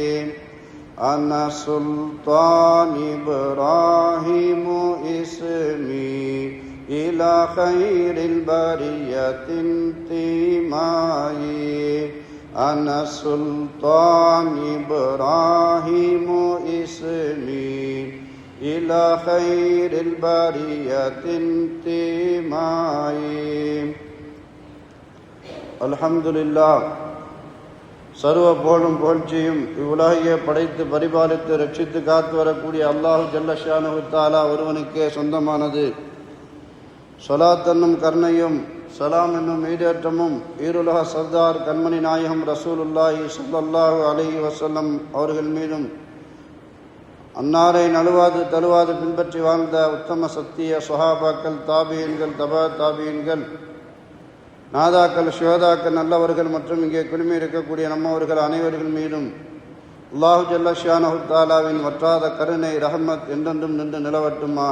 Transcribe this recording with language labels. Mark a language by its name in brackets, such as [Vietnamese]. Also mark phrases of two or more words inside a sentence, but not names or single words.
[Arabic] أنا سلطان إبراهيم اسمي إلى خير البرية انتمائي. أنا سلطان إبراهيم اسمي إلى خير البرية انتمائي. [Tamil] அல்ஹம்துலில்லாஹ். சர்வ புகழும் புகழ்ச்சியும் இவ்வுலகையே படைத்து பரிபாலித்து ரட்சித்து காத்து வரக்கூடிய [Arabic] الله جل شأنه تعالى [Tamil] ஒருவனுக்கே சொந்தமானது. ஸலாத் என்னும் கருணையும் சலாம் என்னும் ஈடேற்றமும் ஈருலக சர்தார் கண்மணி நாயகம் [Arabic] رسول الله صلى الله عليه وسلم [Tamil] அவர்கள் மீதும், அன்னாரை நழுவாது தழுவாது பின்பற்றி வாழ்ந்த உத்தம சத்திய சுஹாபாக்கள், தாபீன்கள், தபா தாபீன்கள், நாதாக்கள், ஷுஹதாக்கள், நல்லவர்கள் மற்றும் இங்கே குழுமி இருக்கக்கூடிய நம்மவர்கள் அனைவர்கள் மீதும் [Arabic] الله جل شأنه تعالى [Tamil] வற்றாத கருணை ரஹமத் என்றென்றும் நின்று நிலவட்டுமாக.